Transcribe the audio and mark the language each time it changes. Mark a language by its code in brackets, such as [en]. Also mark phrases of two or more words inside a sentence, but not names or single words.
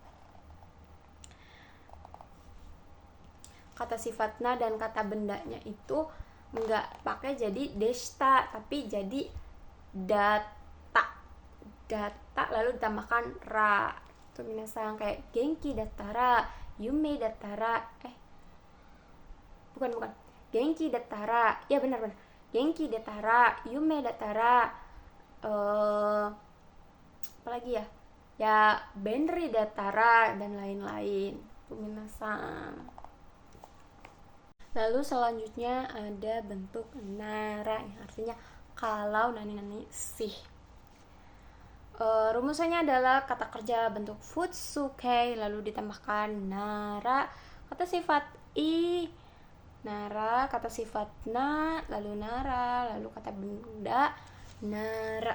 [id] Kata sifat na dan kata bendanya itu nggak pakai jadi deshita, tapi jadi data lalu ditambahkan ra. [ja] Itu minasang kayak 元気だったら、夢だったら, bukan 元気だったら, [id] ya benar [ja] 元気だったら、夢だったら, [id] apalagi ya [ja] 便利だったら, [id] dan lain-lain. Itu minasang. Lalu selanjutnya ada bentuk nara, yang artinya kalau, nani sih. Rumusannya adalah kata kerja bentuk futsuke lalu ditambahkan nara, kata sifat i, nara, kata sifat na, lalu nara, lalu kata benda nara.